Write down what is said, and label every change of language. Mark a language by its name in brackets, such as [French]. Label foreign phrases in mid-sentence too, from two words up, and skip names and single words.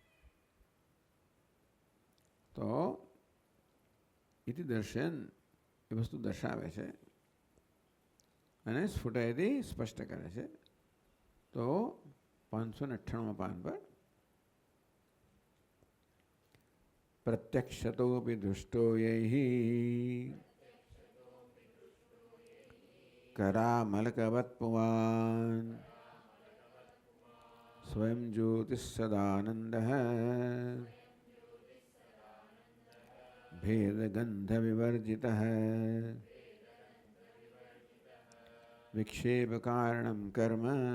[Gujarati] તો ઇતિ દર્શન એ વસ્તુ દર્શાવે છે અને સ્ફુટયથી સ્પષ્ટ કરે છે. તો 598 પાન પર [Sanskrit] प्रत्यक्षतोपि दृष्टो यै करामलकवत् पुमान् स्वयं ज्योतिः सदानन्दः भेदगन्धविवर्जितः विक्षेपकारणं कर्म